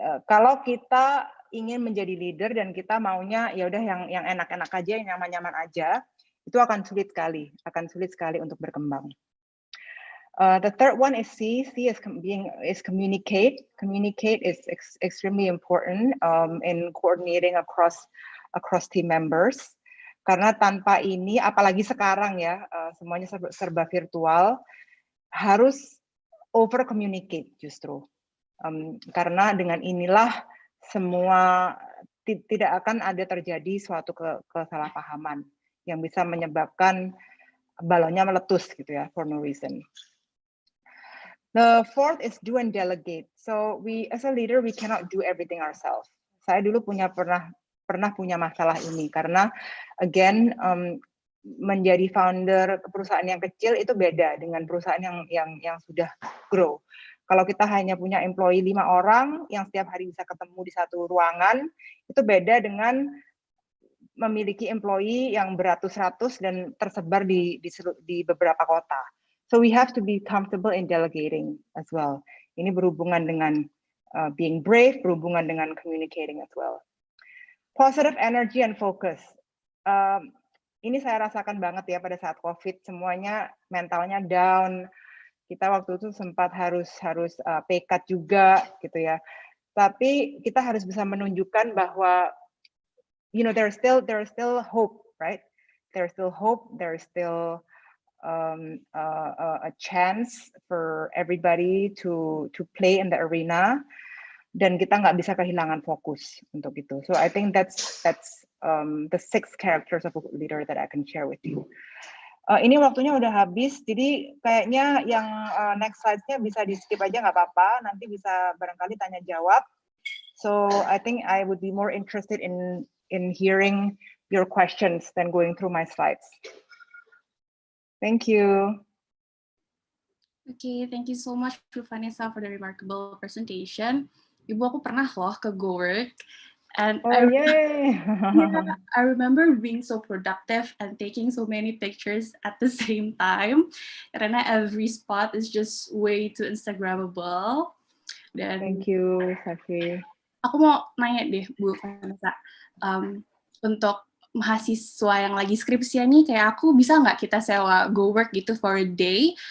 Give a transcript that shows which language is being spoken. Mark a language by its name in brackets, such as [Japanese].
[Indonesian] Kalau kita ingin menjadi leader dan kita maunya ya udah yang enak-enak aja, yang nyaman-nyaman aja, itu akan sulit sekali untuk berkembang. [English] The third one is C. C is communicate. Communicate is extremely important in coordinating across team members. [Indonesian] Karena tanpa ini, apalagi sekarang ya, semuanya serba virtual, harus [English] over communicate [Indonesian] justru. Karena dengan inilah semua tidak akan ada terjadi suatu kesalahpahaman yang bisa menyebabkan balonnya meletus gitu ya, [English] for no reason. The fourth is do and delegate. So we as a leader we cannot do everything ourselves. [Indonesian] Saya dulu pernah punya masalah ini karena again menjadi founder perusahaan yang kecil itu beda dengan perusahaan yang sudah grow. Kalau kita hanya punya employee 5 orang yang setiap hari bisa ketemu di satu ruangan, itu beda dengan memiliki employee yang beratus-ratus dan tersebar di beberapa kota. [English] So we have to be comfortable in delegating as well. [Indonesian] Ini berhubungan dengan [English] being brave, [Indonesian] berhubungan dengan [English] communicating as well. Positive energy and focus. [Indonesian] Ini saya rasakan banget ya pada saat COVID, semuanya mentalnya down. Kita waktu itu sempat harus [English] pay cut [Indonesian] juga gitu ya. Tapi kita harus bisa menunjukkan bahwa [English] there is still hope, right? There is still hope. There is still a chance for everybody to play in the arena. [Indonesian] Dan kita nggak bisa kehilangan fokus untuk itu. [English] So I think that's the 6 characters of a leader that I can share with you. [Indonesian] Ini waktunya udah habis, jadi kayaknya yang next slide-nya bisa di skip aja nggak apa-apa. Nanti bisa barangkali tanya jawab. [English] So I think I would be more interested in hearing your questions than going through my slides. Thank you. Okay, thank you so much, Bu Vanessa, for the remarkable presentation. [Indonesian] Ibu, aku pernah loh ke GoWork, and yay! [English] Yeah, I remember being so productive and taking so many pictures at the same time, [Indonesian] karena [English] every spot is just way too Instagrammable. [Indonesian] Dan [English] Thank you, Safi. [Indonesian] aku mau nanya deh, Bu Vanessa, untuk mahasiswa yang lagi skripsian nih, kayak aku bisa nggak kita sewa GoWork gitu [English] for a day?